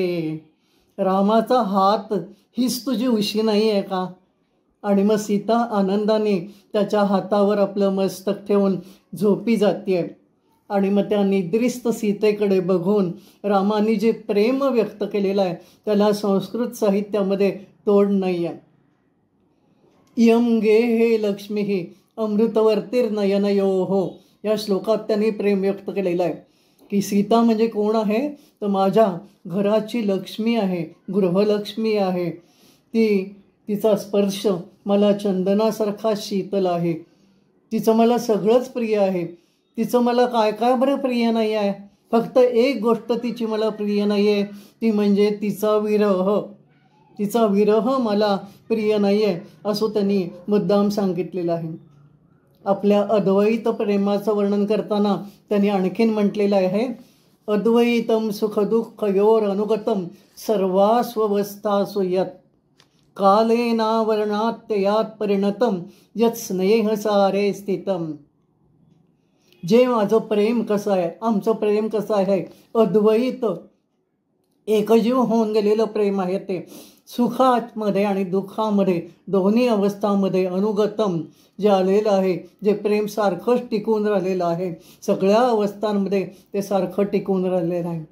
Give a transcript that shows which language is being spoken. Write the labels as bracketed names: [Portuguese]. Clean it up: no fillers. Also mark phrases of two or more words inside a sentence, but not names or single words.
[Marathi] रामाचा हात हीच तुझी उशी नाही आहे का. आणि मग सीता आनंदाने त्याच्या हातावर आपलं मस्तक ठेवून झोपी जाते. आणि मग त्या निद्रिस्त सीतेकडे बघून रामाने जे प्रेम व्यक्त केलेलं आहे त्याला संस्कृत साहित्यामध्ये तोड नाही आहे. [Sanskrit] इयं गेहे लक्ष्मी अमृतवर्तीर्नयनयोः [Marathi] या श्लोकात त्यांनी प्रेम व्यक्त केलेलं आहे की सीता म्हणजे कोण आहे, तर माझ्या घराची लक्ष्मी आहे, गृहलक्ष्मी आहे. तिचा स्पर्श मला चंदनासारखा शीतल आहे. तिचं मला सगळंच प्रिय आहे. तिचं मला काय काय बरं प्रिय नाही आहे. फक्त एक गोष्ट तिची मला प्रिय नाही आहे, ती म्हणजे तिचा विरह. तिचा विरह मला प्रिय नाही आहे असं त्यांनी मुद्दाम सांगितलेलं आहे. आपल्या अद्वैत प्रेमाचं वर्णन करताना त्यांनी आणखीन म्हटलेलं आहे, [Sanskrit] अद्वैतम सुखदुःखयोर अनुगतम सर्वास्वस्थासु यत् कालेनावर्णात्ययात परिणतम यत् स्नेहसारे स्थितम. [Marathi] जे माझं प्रेम कसं आहे, आमचं प्रेम कसं आहे, अद्वैत एकजीव होऊन गेलेलं प्रेम आहे. ते सुखामध्ये आणि दुःखामध्ये दोन्ही अवस्थामध्ये अनुगतम जे आलेलं आहे, जे प्रेम सारखंच टिकून राहिलेलं आहे, सगळ्या अवस्थांमध्ये ते सारखं टिकून राहिलेलं आहे.